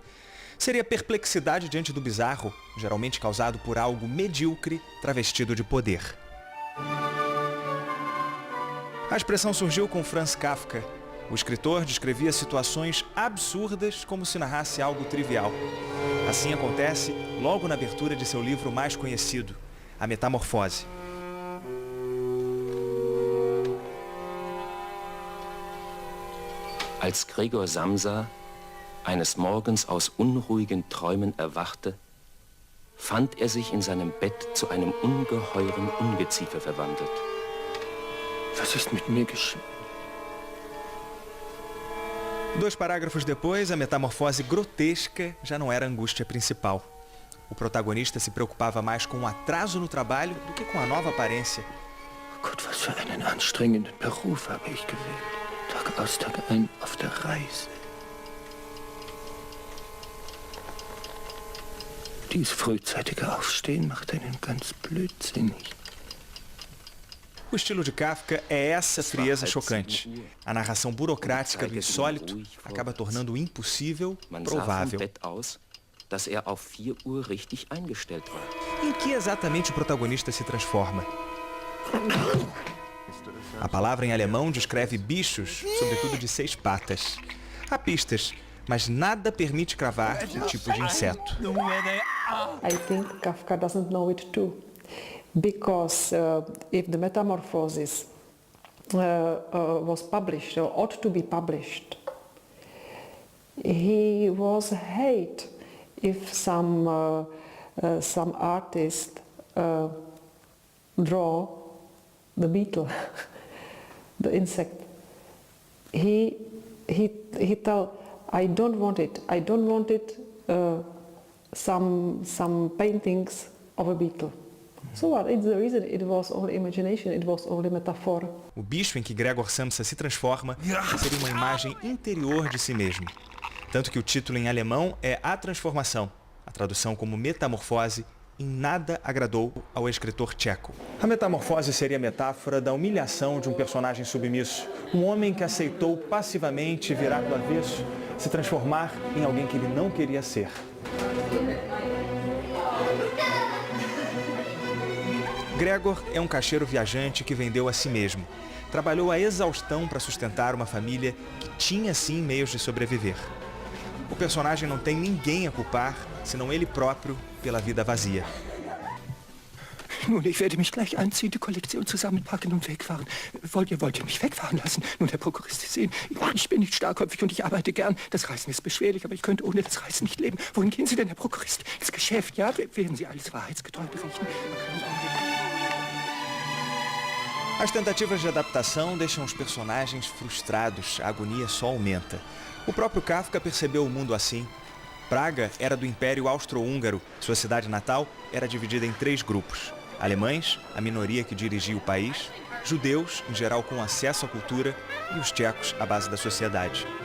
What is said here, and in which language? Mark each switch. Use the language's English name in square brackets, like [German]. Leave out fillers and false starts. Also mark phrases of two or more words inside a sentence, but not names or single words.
[Portuguese] Seria perplexidade diante do bizarro, geralmente causado por algo medíocre travestido de poder. A expressão surgiu com Franz Kafka. O escritor descrevia situações absurdas como se narrasse algo trivial. Assim acontece logo na abertura de seu livro mais conhecido, A Metamorfose. [German] Als Gregor Samsa eines Morgens aus unruhigen Träumen erwachte, fand er sich in seinem Bett zu einem ungeheuren Ungeziefer verwandelt. Was ist mit mir geschehen? [Portuguese] 2 parágrafos depois, a metamorfose grotesca já não era a angústia principal. O protagonista se preocupava mais com o atraso no trabalho do que com a nova aparência. [German] Oh Gott, was für einen anstrengenden Beruf habe ich gewählt. Tag aus, Tag ein auf der Reise. Dieses frühzeitige Aufstehen macht einen ganz blödsinnig. [Portuguese] O estilo de Kafka é essa frieza chocante. A narração burocrática do insólito acaba tornando o impossível provável. [German] Dass er auf 4 Uhr richtig eingestellt war. [Portuguese] Em que exatamente o protagonista se transforma? A palavra em alemão descreve bichos, sobretudo de 6 patas. Há pistas, mas nada permite cravar o tipo de inseto. [English] I think Kafka doesn't know it too. Because if the Metamorphosis was published, or ought to be published, he was hate if some artist draw the beetle, the insect. He told, I don't want it. I don't want it. Some paintings of a beetle. So what? It's the reason it was only imagination, it was only metaphor. [Portuguese] O bicho em que Gregor Samsa se transforma seria uma imagem interior de si mesmo. Tanto que o título em alemão é A Transformação. A tradução como Metamorfose em nada agradou ao escritor tcheco. A metamorfose seria a metáfora da humilhação de um personagem submisso. Um homem que aceitou passivamente virar do avesso, se transformar em alguém que ele não queria ser. Gregor é um caixeiro viajante que vendeu a si mesmo. Trabalhou a exaustão para sustentar uma família que tinha sim meios de sobreviver. O personagem não tem ninguém a culpar, senão ele próprio, pela vida vazia. [German] Nun, ich werde mich gleich anziehen, die Kollektion zusammenpacken und wegfahren. Wollt ihr mich wegfahren lassen? Nun, Herr Prokurist, Sie sehen, ich bin nicht starkköpfig und ich arbeite gern. Das Reisen ist beschwerlich, aber ich könnte ohne das Reisen nicht leben. Wohin gehen Sie denn, Herr Prokurist? Ins Geschäft, ja? Werden Sie alles wahrheitsgetreu berichten? [Portuguese] As tentativas de adaptação deixam os personagens frustrados, a agonia só aumenta. O próprio Kafka percebeu o mundo assim. Praga era do Império Austro-Húngaro. Sua cidade natal era dividida em 3 grupos. Alemães, a minoria que dirigia o país, judeus, em geral com acesso à cultura, e os tchecos, a base da sociedade.